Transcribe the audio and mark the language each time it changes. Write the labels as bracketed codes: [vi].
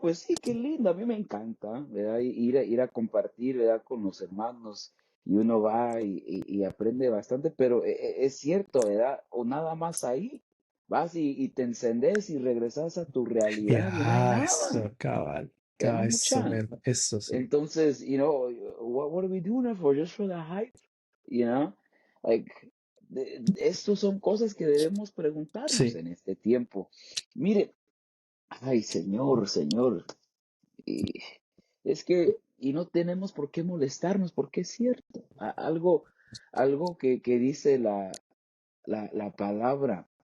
[es] Pues sí, qué lindo, a mí me encanta, ¿verdad? Ir a compartir, ¿verdad? Con los hermanos y uno va y aprende bastante, pero es cierto, ¿verdad? O nada más ahí, vas y te encendes y regresas a tu realidad y no hay Ya, nada, eso, cabal, ¿verdad? cabal, eso, Mucha. eso sí. [en] Entonces, what are we doing it for? Just for the hype, you know? [es] Like, estos son cosas que debemos preguntarnos Sí, en este tiempo. Mire, ay, Señor, Señor. Y y no tenemos por qué molestarnos, porque es cierto. Algo que dice la palabra.